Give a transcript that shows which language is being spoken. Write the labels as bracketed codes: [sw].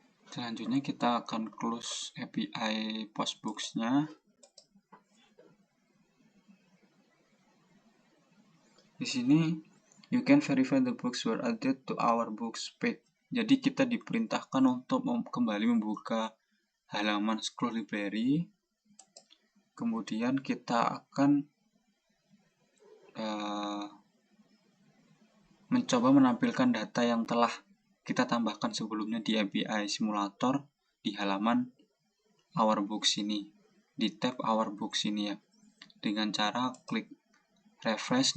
[id] Selanjutnya kita akan close API Postbooks-nya. Di sini [en] you can verify the books were added to our books page. [id] Jadi kita diperintahkan untuk kembali membuka halaman scroll library. Kemudian kita akan mencoba menampilkan data yang telah kita tambahkan sebelumnya di API simulator di halaman Our Books ini, di tab Our Books ini ya, dengan cara klik refresh.